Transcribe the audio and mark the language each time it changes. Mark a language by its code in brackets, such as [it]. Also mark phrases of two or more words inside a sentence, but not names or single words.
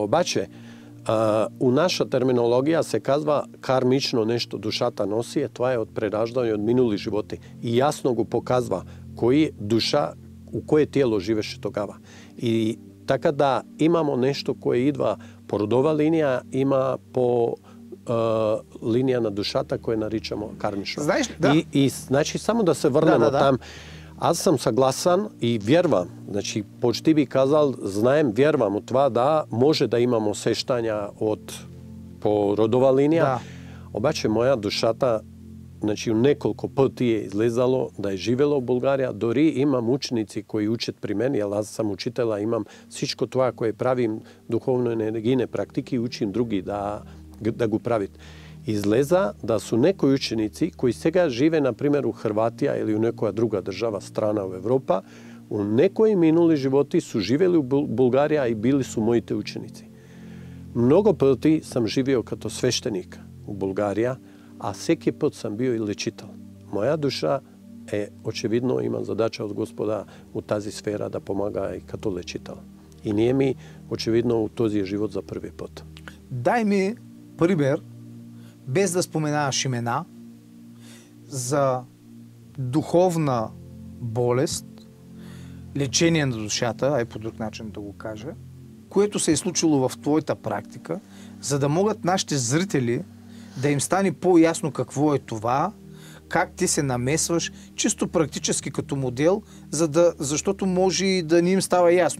[mk] Обаче, у наша терминологија се казва кармично нешто душата носи, тоа е од прераждање од минули животи. И јасно го показва кој душа, у кое тело живеше тогава. И така да имамо нешто кое идва по родова линија, има по линија на душата која наричамо кармично. [bg] Знаеш, да. [mk] И значи само да се врнеме там. Аз сам согласан и вjerвам, значи почти би казал, знаем, вjerвам од това да може да имамо сештања од по родова линија. Обаче моја душата, значи неколку пати е излезало да е живело в Булгарија, дори имам ученици кои учат при мен, аз сам учител, имам всичко тоа кое правим духовно енергийне практики, учим други да го правит. Излеза да су некои ученици кои сега живе, например, у Хрватија или у некоја друга држава, страна во Европа, у некои минули животи су живели у Булгарија и били су моите ученици. Многу пати сам живео като свештеник у Булгарија, а секи пат сам био и лечител. Моја душа е, очевидно, има задача од Господа у тази сфера да помага и като лечител. И ние ми, очевидно, у този живот за први пат. [bg] Дај ми пример, без да споменаваш имена, за духовна болест, лечение на душата, ај по друг начин да го кажа, което се е случило в твоята практика, за да могат нашите зрители да им стане по-ясно какво е това, как ти се намесваш, чисто практически като модел, защото може и да не им става ясно.